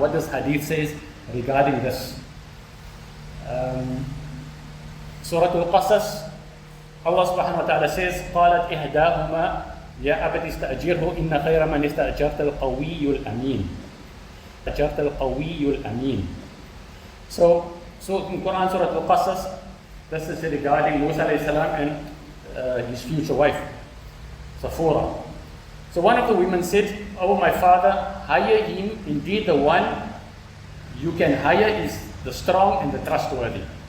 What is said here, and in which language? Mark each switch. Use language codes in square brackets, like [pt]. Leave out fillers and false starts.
[en] What does Hadith says regarding this? [ar] Surah Al-Qasas, Allah subhanahu wa ta'ala says, قالت إحداهما يا أبت استأجره إن خير من استأجرت القوي الأمين. استأجرت القوي الأمين. [en] So in Quran Surah Al-Qasas, this is regarding Musa alayhi salam and his future wife, Safura. So one of the women said, "Oh my father, hire him. Indeed, the one you can hire is the strong and the trustworthy."